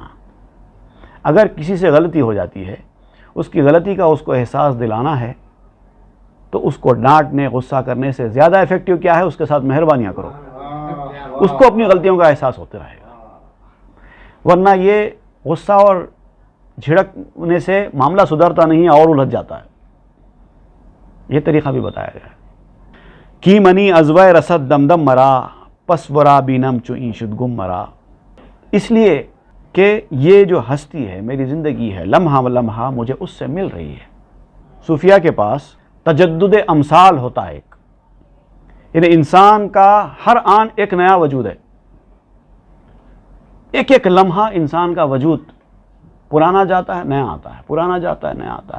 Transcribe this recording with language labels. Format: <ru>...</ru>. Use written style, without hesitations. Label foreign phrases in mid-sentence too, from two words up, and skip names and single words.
<ur>اگر کسی سے غلطی ہو جاتی ہے، اس کی غلطی کا اس کو احساس دلانا ہے، تو اس کو ڈانٹنے، غصہ کرنے سے زیادہ ایفیکٹو کیا ہے؟ اس کے ساتھ مہربانیاں کرو، اس کو اپنی غلطیوں کا احساس ہوتے رہے گا۔ ورنہ یہ غصہ اور جھڑکنے سے معاملہ سدھرتا نہیں اور الجھ جاتا ہے۔ یہ طریقہ بھی بتایا گیا ہے۔</ur> <fa>کی منی ازوائے رسد دم دم مرا، پس ورا بینم چو این شد گم مرا۔</fa> <ur>اس لیے کہ یہ جو ہستی ہے، میری زندگی ہے، لمحہ لمحہ مجھے اس سے مل رہی ہے۔ صوفیہ کے پاس تجدد امثال ہوتا ہے، یعنی انسان کا ہر آن ایک نیا وجود ہے، ایک ایک لمحہ انسان کا وجود پرانا جاتا ہے، نیا آتا ہے، پرانا جاتا ہے، نیا آتا ہے۔</ur>